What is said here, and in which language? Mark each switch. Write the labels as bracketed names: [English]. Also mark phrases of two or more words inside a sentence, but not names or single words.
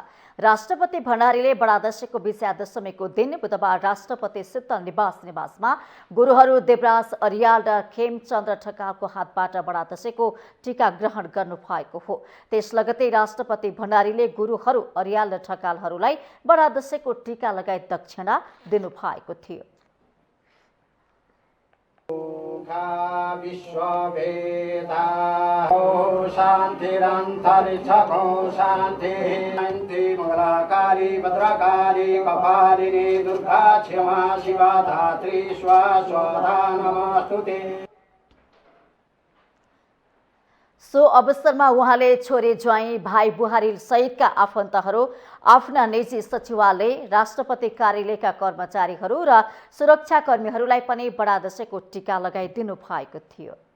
[Nepali] राष्ट्रपति भण्डारीले बडा दशैंको विजया दशमीको दिन बुधबार राष्ट्रपति शीतल निवासमा गुरुहरू देवराज अर्याल र खेमचन्द्र ठकालको हातबाट बडा दशैंको टीका ग्रहण गर्नु भएको हो। त्यस लगतै राष्ट्रपति भण्डारीले गुरुहरू अर्याल र ठकालहरूलाई बडा दशैंको टीका लगाई दक्षिणा दिनु भएको थियो। [Sanskrit] विश्ववेदा शान्तिरन्तरिक्षको शान्ति मङ्गलाकाली भद्रकाली कपालिनी दुर्गा क्षमा शिवा धात्री स्वाहा नमस्तुते। [Nepali] सो अवसरमा उहाँले छोरी ज्वाइँ भाइ बुहारी सहितका आफन्तहरू, आफ्ना निजी सचिवालय, राष्ट्रपति कार्यालयका कर्मचारीहरू र सुरक्षाकर्मीहरूलाई पनि बडा दशैंको टीका लगाइदिनु भएको थियो।